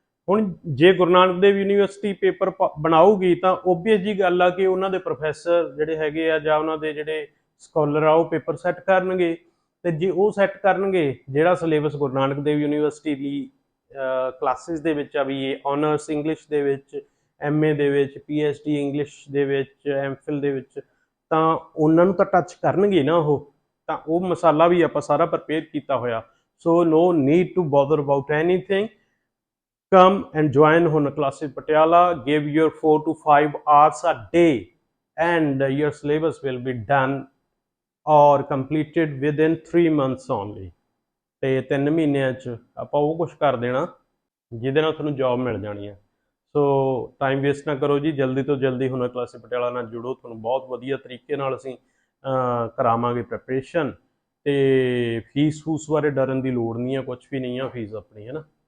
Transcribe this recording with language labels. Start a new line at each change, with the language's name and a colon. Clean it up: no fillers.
Punjabi: ਹੁਣ ਜੇ Guru Nanak Dev university paper ਬਣਾਊਗੀ ਤਾਂ ਓਬਵੀਅਸ ਜੀ ਗੱਲ ਆ ਕਿ ਉਹਨਾਂ ਦੇ ਪ੍ਰੋਫੈਸਰ ਜਿਹੜੇ ਹੈਗੇ ਆ ਜਾਂ ਉਹਨਾਂ ਦੇ ਜਿਹੜੇ ਸਕਾਲਰ ਆ ਉਹ ਪੇਪਰ ਸੈੱਟ ਕਰਨਗੇ, ਤੇ ਜੇ ਉਹ ਸੈੱਟ ਕਰਨਗੇ ਜਿਹੜਾ ਸਿਲੇਬਸ ਗੁਰੂ ਨਾਨਕ ਦੇਵ ਯੂਨੀਵਰਸਿਟੀ ਦੀ ਕਲਾਸਿਸ ਦੇ ਵਿੱਚ ਆ, ਵੀ ਇਹ ਆਨਰਸ ਇੰਗਲਿਸ਼ ਦੇ ਵਿੱਚ, MA ਦੇ ਵਿੱਚ, PhD ਇੰਗਲਿਸ਼ ਦੇ ਵਿੱਚ, MPhil ਦੇ ਵਿੱਚ, ਤਾਂ ਉਹਨਾਂ ਨੂੰ ਤਾਂ ਟੱਚ ਕਰਨਗੇ ਨਾ ਉਹ, ਤਾਂ ਉਹ ਮਸਾਲਾ ਵੀ ਆਪਾਂ ਸਾਰਾ ਪ੍ਰਪੇਅਰ ਕੀਤਾ ਹੋਇਆ।
English: So no need to bother about anything, come and join Hunar Classes Patiala, give your 4 to 5 hours a day and your syllabus will be done or completed within 3 months only.
Punjabi: ਤੇ 3 ਮਹੀਨਿਆਂ 'ਚ ਆਪਾਂ ਉਹ ਕੁਛ ਕਰ ਦੇਣਾ ਜਿਹਦੇ ਨਾਲ ਤੁਹਾਨੂੰ ਜੌਬ ਮਿਲ ਜਾਣੀ ਆ। ਸੋ ਟਾਈਮ ਵੇਸਟ ਨਾ ਕਰੋ ਜੀ, ਜਲਦੀ ਤੋਂ ਜਲਦੀ ਹੁਨਰ ਕਲਾਸਿਸ ਪਟਿਆਲਾ ਨਾਲ ਜੁੜੋ, ਤੁਹਾਨੂੰ ਬਹੁਤ ਵਧੀਆ ਤਰੀਕੇ ਨਾਲ ਅਸੀਂ ਕਰਾਵਾਂਗੇ ਪ੍ਰੈਪਰੇਸ਼ਨ। ਤੇ ਫੀਸ ਫੂਸ ਬਾਰੇ ਡਰਨ ਦੀ ਲੋੜ ਨਹੀਂ ਆ, ਕੁਛ ਵੀ ਨਹੀਂ ਆ ਫੀਸ ਆਪਣੀ, ਹੈ ਨਾ।